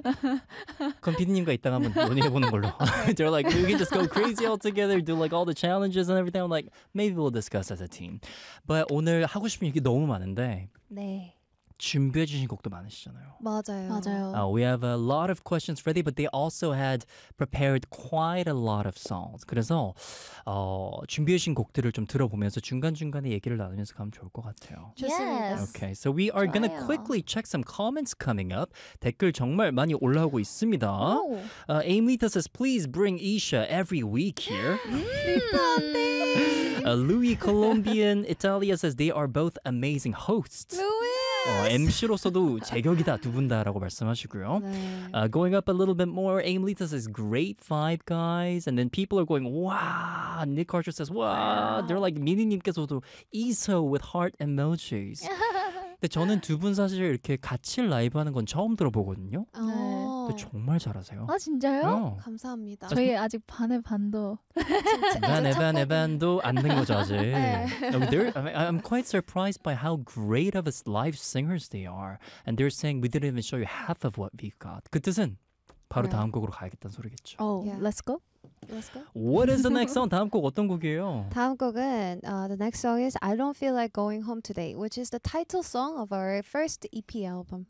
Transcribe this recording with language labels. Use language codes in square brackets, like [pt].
[ko] 그럼 PD님과 이따가 한번 논의해보는 걸로. [en] They're like, we can just go crazy all together, do like all the challenges and everything. I'm like, maybe we'll discuss as a team. [ko] But 오늘 하고 싶은 얘기 너무 많은데. 네. 준비해 주신 곡도 많으시잖아요. 맞아요. 맞아요. [en] We have a lot of questions ready, but they also had prepared quite a lot of songs. [ko] 그래서 준비해 주신 곡들을 좀 들어보면서 중간중간에 얘기를 나누면서 가면 좋을 것 같아요. 좋습니다. [en] Okay, so we are going to quickly check some comments coming up. [ko] 댓글 정말 많이 올라오고 있습니다. [en] Aim Lita says, please bring Isha every week here. Louis Colombian Italia says, they are both amazing hosts. [ko] MC로서도 제격이다 두 분다라고 말씀하시고요. 네. [en] Going up a little bit more, Aim Lita says great vibe guys, and then people are going wow. Nick Carter says wow. They're like [ko] 미니님께서도 [en] Iso with heart emojis. [ko] 근데 저는 두 분 사실 이렇게 같이 라이브 하는 건 처음 들어보거든요. 네. 정말 잘하세요. 아 진짜요? [en] Yeah. [ko] 감사합니다. 저희 아직 반의 반도. 반의 반도 안 된 거죠 아직. 네. [en] I mean, I'm quite surprised by how great of a live singers they are. And they're saying we didn't even show you half of what we got. [ko] 그 뜻은 바로 네. 다음 곡으로 가야겠다는 소리겠죠. [en] Oh, yeah. Let's go. What is the next song? [ko] 다음 곡 어떤 곡이에요? 다음 곡은 [en] the next song is I Don't Feel Like Going Home Today, which is the title song of our first EP album.